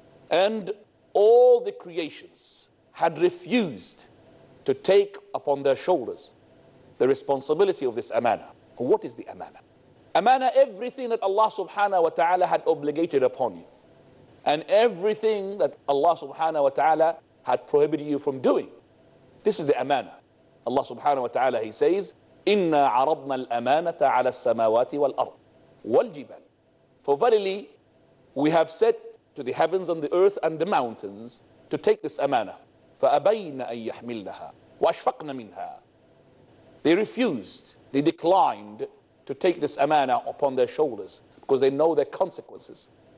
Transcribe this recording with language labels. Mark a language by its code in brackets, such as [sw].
[en] And all the creations had refused to take upon their shoulders the responsibility of this amana. What is the amana? Amana, everything that Allah subhanahu wa ta'ala had obligated upon you. And everything that Allah subhanahu wa ta'ala had prohibited you from doing. This is the amana. Allah subhanahu wa ta'ala, he says, [ar] إِنَّا عَرَضْنَا الْأَمَانَةَ عَلَى السَّمَاوَاتِ وَالْأَرْضِ وَالْجِبَالِ. [en] For verily, we have said to the heavens and the earth and the mountains to take this amana. [ar] فَأَبَيْنَ أَن يَحْمِلْنَهَا وَأَشْفَقْنَ مِنْهَا. [en] They refused, they declined to take this amana upon their shoulders because they know their consequences.